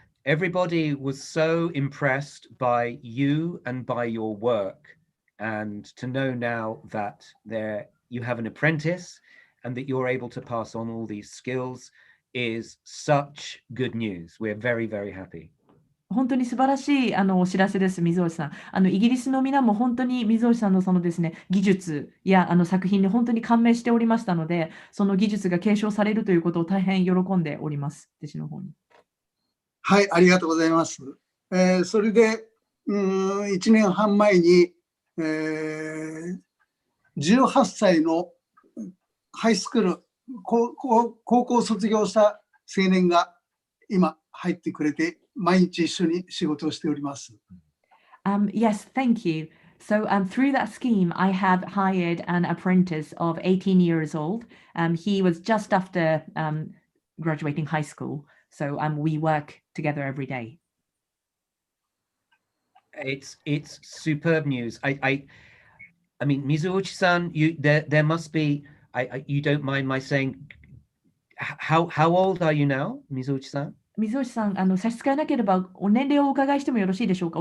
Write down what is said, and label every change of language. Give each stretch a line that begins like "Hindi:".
English: Everybody was so impressed by you and by your work, and to know now that you have an apprentice and that you're able to pass on all these skills is such good news. We're very, very happy.
Japanese: 本当に素晴らしいお知らせです、水落さん。イギリスの皆も本当に水落さんのですね、技術や作品に本当に感銘しておりましたので、その技術が継承されるということを大変喜んでおります、弟子の方に。はい、ありがとうございます。それで、1年半前に、18歳のハイスクール、高校卒業した青年が今入ってくれて、毎日一緒に仕事をしております。
English: Yes, thank you. So through that scheme, I have hired an apprentice of 18 years old. He was just after graduating high school. So we work together every day. It's superb news. I mean, Mizuuchi-san, there must be. You don't mind my saying. How old are you now, Mizuuchi-san?
Japanese: 水落さん、差し支えなければお年齢をお伺いしてもよろしいでしょうか？